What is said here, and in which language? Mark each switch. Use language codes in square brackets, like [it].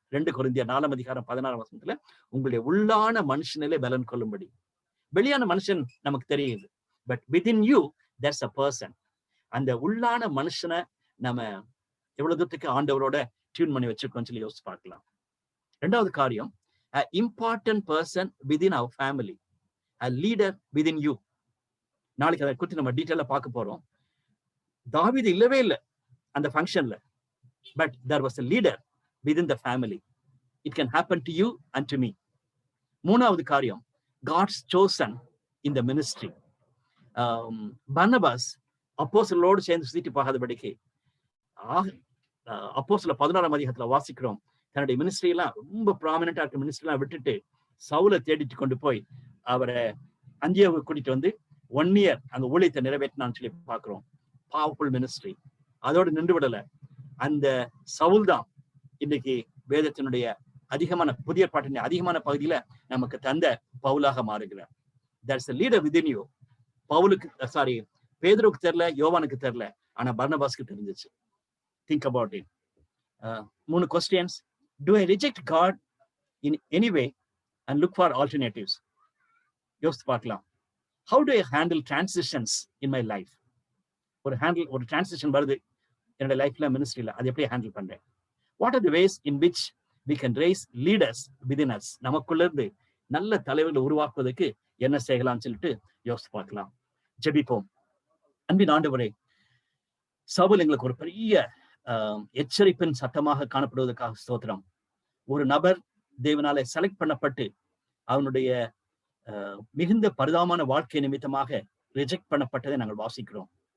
[ta] 2 கொரிந்தியர் 4:16 உங்களுடைய உள்ளான மனுஷனிலே பலன் கொள்ளும்படி. வெளியான மனுஷன் நமக்கு தெரியுது, [en] But within you there's a person. [ta] அந்த உள்ளான மனுஷனை நம்ம எவ்வளவு தூரத்துக்கு ஆண்டவரோட டியூன் பண்ணி வச்சிருக்கோம்னு சொல்லி யோசிச்சு பார்க்கலாம். 2வது காரியம், [en] a important person within our family, a leader within you. [ta] நாளைக்கு அதை குறித்து நம்ம டீட்டெயிலா பார்க்க போறோம். தாவீது இல்லவே இல்லை அந்த ஃபங்க்ஷன்ல, [en] But there was a leader within the family. It can happen to you and to me. [ta] 3வது காரியம், [en] God's chosen in the ministry. [ta] Barnabas அப்போஸ்தலரோடு சேர்ந்து சுத்திட்டு போகாதபடிக்கு அப்போஸ்தலர் 16 வாசிக்கிறோம், தன்னுடைய மினிஸ்ட்ரி எல்லாம் ரொம்ப ப்ராமினெண்டா இருக்க மினிஸ்ட்ரி எல்லாம் விட்டுட்டு சவுலை தேடிட்டு கொண்டு போய் அவரை அந்தியோவுக்கு கூட்டிட்டு வந்து 1 year அந்த ஊழியத்தை நிறைவேற்றினான்னு சொல்லி பார்க்கிறோம். Powerful ministry. அதோடு நின்று விடல. அந்த சவுல் தான் இன்னைக்கு வேதத்தினுடைய அதிகமான புதிய பாட்டின் அதிகமான பகுதியில நமக்கு தந்த பவுலாக மாறுகிறார். [en] there's a leader within you. [ta] பவுலுக்கு பேதுருக்கு தெரியல, யோவானுக்கு தெரியல, ஆனா பர்னபாஸ்க்கு தெரிஞ்சிச்சு. [en] think about it. 3 questions. Do I reject God in any way and look for alternatives? [ta] யோசித்து பார்க்கலாம். [en] How do I handle transitions in my life? [ta] ஒரு transition வருது என்னோட லைஃப்ல, மினிஸ்ட்ரியில, அதை எப்படி ஹேண்டில் பண்றேன்? [en] What are the ways in which we can raise leaders within us? [ta] நமக்குள்ள இருந்து நல்ல தலைவர்களை உருவாக்குவதற்கு என்ன செய்யலாம்னு சொல்லிட்டு யோசித்து பார்க்கலாம். ஜெபிப்போம். அன்பின் ஆண்டவரே, சவுல் எங்களுக்கு ஒரு பெரிய எச்சரிப்பின் சத்தமாக காணப்படுவதற்காக ஸ்தோத்திரம். ஒரு நபர் தேவனாலே செலக்ட் பண்ணப்பட்டு அவனுடைய மிகுந்த பரிதாபமான வாழ்க்கை நிமித்தமாக ரிஜெக்ட் பண்ணப்பட்டதை நாங்கள் வாசிக்கிறோம்.